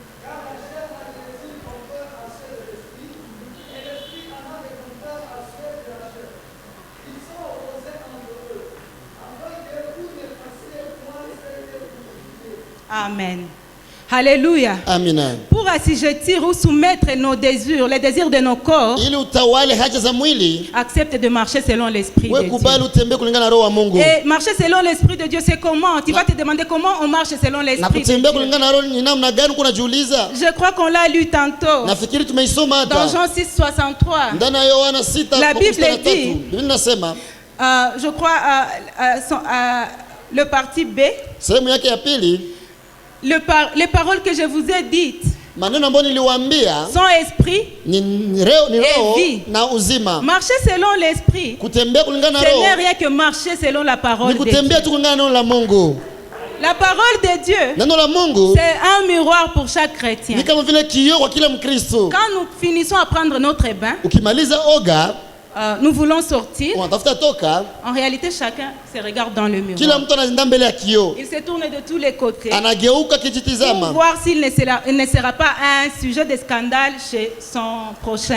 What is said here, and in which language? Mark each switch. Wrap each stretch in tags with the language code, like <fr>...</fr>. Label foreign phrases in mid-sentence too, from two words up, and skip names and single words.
<fr>Amen. Alléluia.</fr> <sw>Amina.</sw> <fr>Pour assujettir ou soumettre nos désirs, les désirs de nos corps,</fr> <sw>Ili utawale haja za mwili,</sw> <fr>accepte de marcher selon l'Esprit de</fr> <sw>wewe</sw> <fr>Dieu.</fr> <sw>kubali utembee kulingana na roho wa Mungu.</sw> <fr>Et marcher selon l'Esprit de Dieu, c'est comment? Tu vas te demander comment on marche selon</fr> <sw>Na</sw> <fr>l'Esprit de</fr> <sw>kutembea</sw> <fr>Dieu.</fr> <sw>kulingana na roho ni namna gani kunajiuliza?</sw> <fr>Je crois qu'on l'a lu tantôt.</fr> <sw>Nafikiri tumeisoma</sw> <fr>Dans</fr> <sw>hata.</sw> <fr>Jean 6,63.</fr> <sw>Ndani ya Yohana 6</sw> <fr>La Bible</fr> <sw>mstari wa</sw> <fr>dit-</fr> <sw>3. Biblia inasema,</sw> <fr>Je crois le parti B.</fr> <sw>sehemu yake ya pili,</sw> <fr>Les paroles que je vous ai dites</fr> <sw>maneno ambayo niliwaambia</sw> <fr>sont esprit.</fr> <sw>ni roho</sw> <fr>vie.</fr> <sw>na uzima.</sw> <fr>Marcher selon l'esprit,</fr> <sw>Kutembea kulingana na</sw> <fr>ce n'est</fr> <sw>roho</sw> <fr>rien que marcher selon la parole</fr> <sw>ni</sw> <fr>de Dieu.</fr> <sw>kutembea tu kulingana na neno la Mungu.</sw> <fr>La parole de Dieu,</fr> <sw>Neno la Mungu</sw> <fr>c'est un miroir pour chaque chrétien.</fr> <sw>ni kama vile kioo kwa kila Mkristo.</sw> <fr>Quand nous finissons à prendre notre bain,</fr> <sw>Ukimaliza oga,</sw> <fr>nous voulons sortir.</fr> <sw>unatafuta toka,</sw> <fr>En réalité, chacun se regarde dans le</fr> <sw>kila</sw> <fr>miroir.</fr> <sw>mtu anaenda mbele ya kioo,</sw> <fr>Il se tourne de tous les côtés</fr> <sw>anageuka</sw> <fr>pour</fr> <sw>kijitizama,</sw> <fr>voir s'il ne sera pas un sujet de scandale chez son prochain.</fr>